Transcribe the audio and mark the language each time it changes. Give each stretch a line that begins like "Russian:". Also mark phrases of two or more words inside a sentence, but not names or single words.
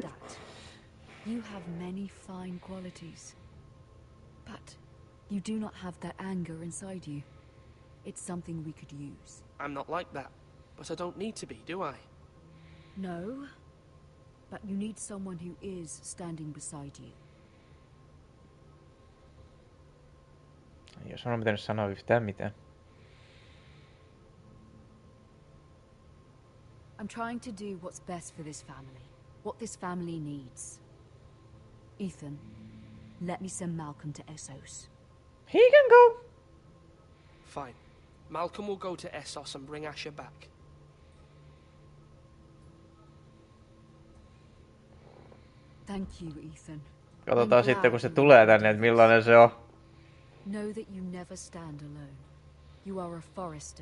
English: You have many fine qualities. But you do not have that anger inside you. It's something we could use. I'm not like that, but I don't need to be, do I? No, but you need someone who is standing beside you.
Finnish: Jos on pitänyt sanoa yhtään mitään.
English: I'm trying to do what's best for this family. What this family needs. Ethan, let me send Malcolm to Essos. He can go. Fine. Malcolm will go to Essos and bring Asher back. Thank you, Ethan.
Finnish: Katsotaan sitten, kun se tulee tänne, että millainen se on.
English: Know that you never stand alone. You are a forester.